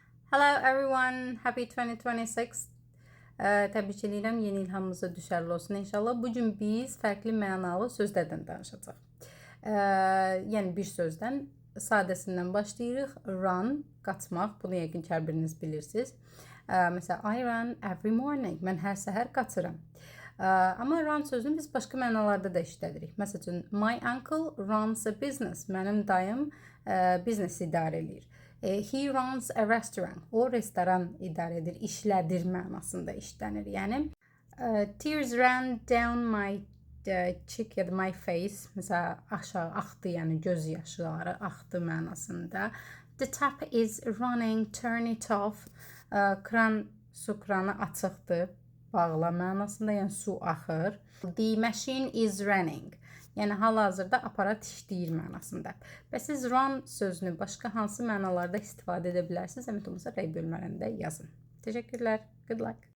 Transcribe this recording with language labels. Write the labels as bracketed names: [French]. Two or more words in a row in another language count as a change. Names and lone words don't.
[English] Hello everyone, happy 2026. [Azerbaijani] Təbrik edirəm, yeni ilhamımıza düşərli olsun inşallah. Bugün biz fərqli mənalı sözlərdən danışacağıq. Yəni bir sözdən, sadəsindən başlayırıq. Run, qaçmaq, bunu yəqin ki hər biriniz bilirsiniz. Məsələn, [English] I run every morning, [Azerbaijani] mən hər səhər qaçıram. Amma run sözünü biz başqa mənalarda da işlədirik. Məsələn, [English] my uncle runs a business, [Azerbaijani] mənim dayım biznes idarə edir. [English] He runs a restaurant, [Azerbaijani] o restoran idarə edir, işlədir mənasında işlənir. Yəni, [English] tears ran down my cheek [Azerbaijani] ya da [English] my face, [Azerbaijani] məsələn, aşağı axdı, yəni göz yaşları axdı mənasında. [English] The tap is running, turn it off. [Azerbaijani] Su kranı açıqdır, bağla mənasında, yəni su axır. [English] The machine is running. [Azerbaijani] Yəni hal-hazırda aparat işləyir mənasında. Və siz run sözünü başqa hansı mənalarda istifadə edə bilərsiniz? Zəhmət olmasa rəy bölmələrində yazın. Təşəkkürlər. [English] Good luck.